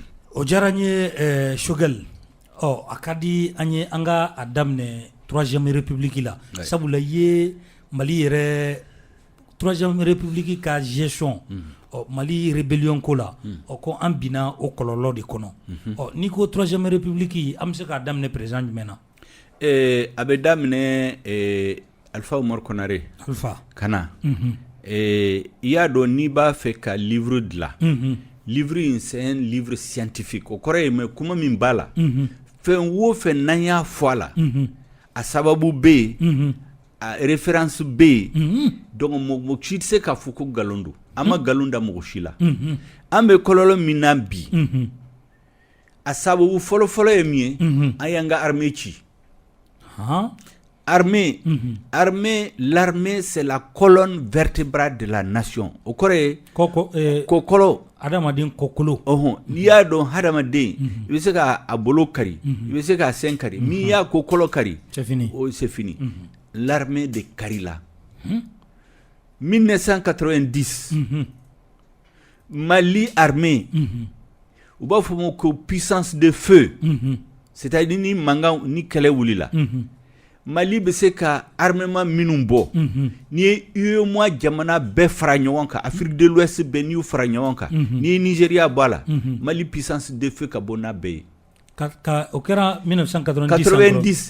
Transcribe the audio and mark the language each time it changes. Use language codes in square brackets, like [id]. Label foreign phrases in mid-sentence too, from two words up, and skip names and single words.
[bm] o diyara n ye Choguel a ka di an ye an ka a daminɛ 3e république la sabula i ye Mali yɛrɛ 3e république ka gestion Mali rébellion ko la ko an binna o kɔlɔlɔ de kɔnɔ n'i ko 3e république an bɛ se k'a daminɛ président jumɛn na a bɛ daminɛ Alpha Umaru Konare kana i y'a dɔn n'i b'a fɛ ka livre dilan livre in [fr] c'est un livre scientifique [bm] o kɔrɔ ye mais kuma min b'a la fɛn o fɛn n'an y'a fɔ a la a sababu bɛ yen a référence bɛ yen donc mɔgɔ si tɛ se k'a fɔ ko nkalon don an ma nkalon da mɔgɔ si la an bɛ kɔlɔlɔ min na bi a sababu fɔlɔfɔlɔ ye min ye an y'an ka armée ci armée [fr] l'armée c'est la colonne vertébrale de la nation [bm] o kɔrɔ ye kokolo adamaden kokolo n'i y'a dɔn hadamaden i bɛ se k'a bolo kari i bɛ se k'a sen kari n'i y'a kokolo kari [fr] c'est fini l'armée de [bm] karila 1990 Mali armée u b'a fɔ ma ko [fr] puissance de feu c'est-à-dire [bm] ni mankan ni kɛlɛ wulila Mali bɛ se ka armement minnu bɔ n'i ye UEMOA jamana bɛɛ fara ɲɔgɔn kan Afrique de l'Ouest bɛɛ n'i y'u fara ɲɔgɔn kan n'i ye Nigeria bɔ a la Mali [fr] puissance de feu [bm] ka bɔ n'a bɛɛ ye o kɛra 1990